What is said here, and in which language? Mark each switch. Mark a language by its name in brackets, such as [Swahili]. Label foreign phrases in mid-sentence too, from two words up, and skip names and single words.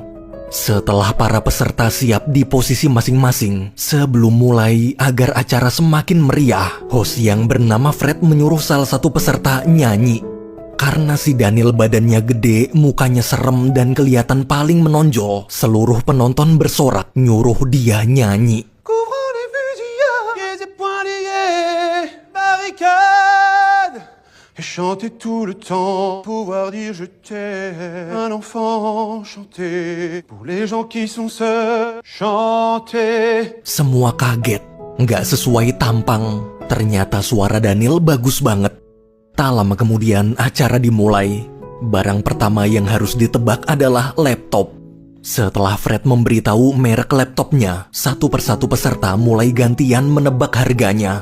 [Indonesian] Setelah para peserta siap di posisi masing-masing, sebelum mulai agar acara semakin meriah, host yang bernama Fred menyuruh salah satu peserta nyanyi. Karena si Daniel badannya gede, mukanya serem dan kelihatan paling menonjol, seluruh penonton bersorak nyuruh dia nyanyi. [French] Couvrons les fusillades, pieds et poings, barricades, et chanter tout le temps, pouvoir dire je t'aime. Un enfant chanter, pour les gens qui sont seuls, chanter. [Indonesian] Semua kaget, nggak sesuai tampang. Ternyata suara Daniel bagus banget. Tak lama kemudian acara dimulai. Barang pertama yang harus ditebak adalah laptop. Setelah Fred memberitahu merek laptopnya, satu persatu peserta mulai gantian menebak harganya.